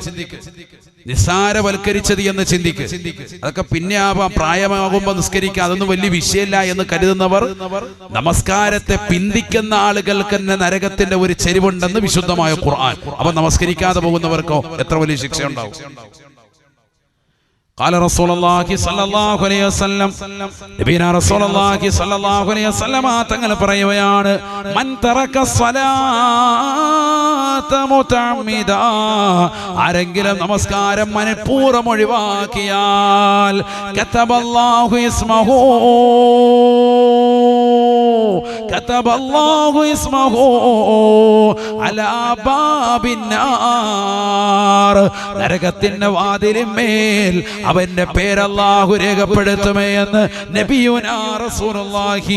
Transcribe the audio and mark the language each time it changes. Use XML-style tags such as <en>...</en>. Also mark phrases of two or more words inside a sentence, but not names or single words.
<ml>നിസ്സാരവൽക്കരിച്ചത് എന്ന് ചിന്തിക്ക്. അതൊക്കെ പിന്നെ ആവാം, പ്രായമാകുമ്പോൾ നിസ്കരിക്കുക, അതൊന്നും വലിയ വിഷയമില്ല എന്ന് കരുതുന്നവർ, നമസ്കാരത്തെ പിന്തിക്കുന്ന ആളുകൾക്ക് തന്നെ നരകത്തിന്റെ ഒരു ചെരിവുണ്ടെന്ന് വിശുദ്ധമായ ഖുർആൻ. അപ്പൊ നമസ്കരിക്കാതെ പോകുന്നവർക്കോ എത്ര വലിയ ശിക്ഷ ഉണ്ടാവും.</ml> <ar>قال رسول الله صلى الله عليه وسلم, نبينا رسول الله صلى الله عليه وسلم</ar> <ml>തങ്ങൾ പറയുകയാണ്,</ml> <ar>من ترك الصلاة متعمدا,</ar> <ml>ആരെങ്കിലും നമസ്കാരം മനഃപൂർവ്വം ഒഴിവാക്കിയാൽ</ml> <ar>كتب الله اسمه على باب النار,</ar> <ml>നരകത്തിന്റെ വാതിലിന്മേൽ അവന്റെ പേര് അല്ലാഹു രേഖപ്പെടുത്തുമേ എന്ന്</ml> <ar>نبينا رسول الله.</ar>